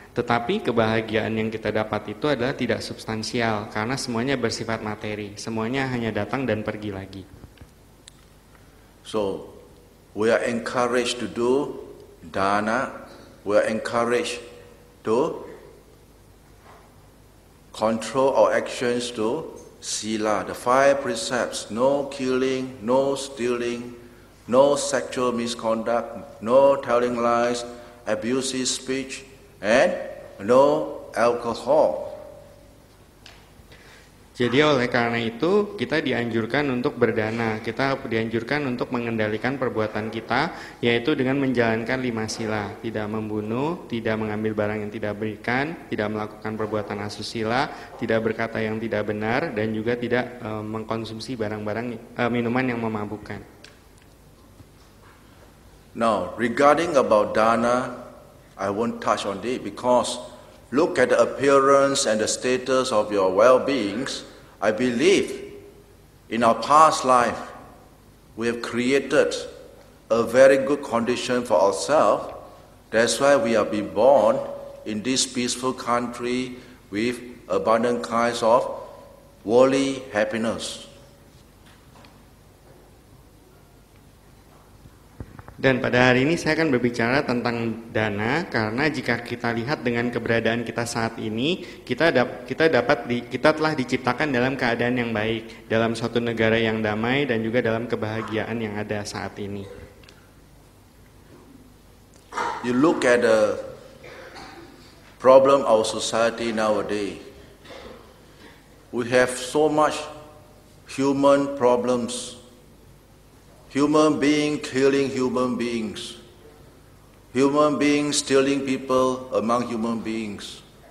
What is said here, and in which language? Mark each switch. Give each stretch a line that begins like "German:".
Indonesian: Tetapi kebahagiaan yang kita dapat itu adalah tidak substansial karena semuanya bersifat materi. Semuanya hanya datang dan pergi lagi.
English: So, we are encouraged to do dana, we are encouraged to control our actions to sila, the 5 precepts, no killing, no stealing, no sexual misconduct, no telling lies, abusive speech, and no alcohol.
Indonesian: Jadi oleh karena itu kita dianjurkan untuk berdana, kita dianjurkan untuk mengendalikan perbuatan kita, yaitu dengan menjalankan 5 sila, tidak membunuh, tidak mengambil barang yang tidak berikan, tidak melakukan perbuatan asusila, tidak berkata yang tidak benar, dan juga tidak mengkonsumsi barang-barang minuman yang memabukkan.
English: Now, regarding about dana, I won't touch on it because look at the appearance and the status of your well-beings. I believe in our past life we have created a very good condition for ourselves. That's why we are being born in this peaceful country with abundant kinds of worldly happiness.
Indonesian: Dan pada hari ini saya akan berbicara tentang dana, karena jika kita lihat dengan keberadaan kita saat ini, kita telah diciptakan dalam keadaan yang baik, dalam suatu negara yang damai dan juga dalam kebahagiaan yang ada saat ini.
English: You look at the problem of society nowadays. We have so much human problems. Human being killing human beings. Human beings stealing people among human beings.